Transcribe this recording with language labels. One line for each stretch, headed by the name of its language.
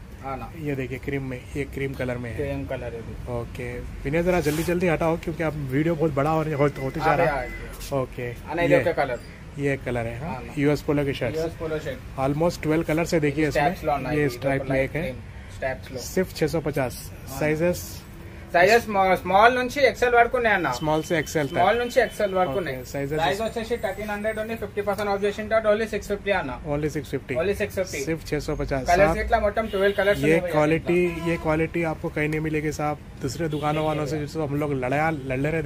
Hindi: हाँ ये देखिए क्रीम में, ये क्रीम कलर में है. ओके विनय जरा जल्दी हटाओ क्योंकि आप वीडियो बहुत बड़ा होते जा रहा है. ओके ये कलर है. हाँ यूएस पोलो के शर्ट ऑलमोस्ट 12 कलर्स है. देखिए इसमें ये स्ट्राइप में एक है. सिर्फ 650. साइजेस
Telugu: స్మాల్ నుంచి ఎక్సెల్ వరకు ఉన్నాయి అన్న.
Hindi: స్మాల్ से एक्सेल
Telugu: వరకు ఉన్నాయి. సైజెస్ వచ్చేసి 1300 ఉంది 50% ఆఫ్ చేసిన తర్వాత ఓన్లీ 650 అన్న. ఓన్లీ 650
Hindi: सिर्फ 650. कलर्स इतना मोटम 12 कलर्स. ये क्वालिटी आपको कहीं नहीं मिलेगी साहब. दूसरे दुकानों वालों से जिसको हम लोग लड़ रहे.